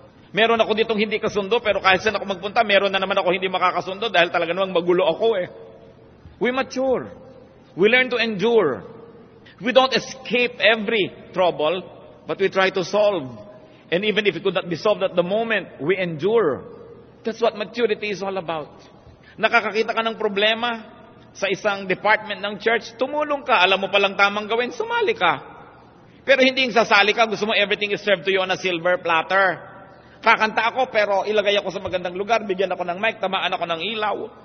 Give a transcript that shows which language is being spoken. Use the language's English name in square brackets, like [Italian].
[Filipino] Meron ako ditong hindi kasundo, pero kahit saan ako magpunta, meron na naman ako hindi makakasundo dahil talaga namang magulo ako [English] We mature. We learn to endure. We don't escape every trouble, but we try to solve. And even if it could not be solved at the moment, we endure. That's what maturity is all about. [Filipino] Nakakakita ka ng problema sa isang department ng church, tumulong ka. Alam mo palang tamang gawin, sumali ka. Pero hindi yung sasali ka, gusto mo [English] everything is served to you on a silver platter. [Filipino] Kakanta ako, pero ilagay ako sa magandang lugar, bigyan ako ng mic, tamaan ako ng ilaw.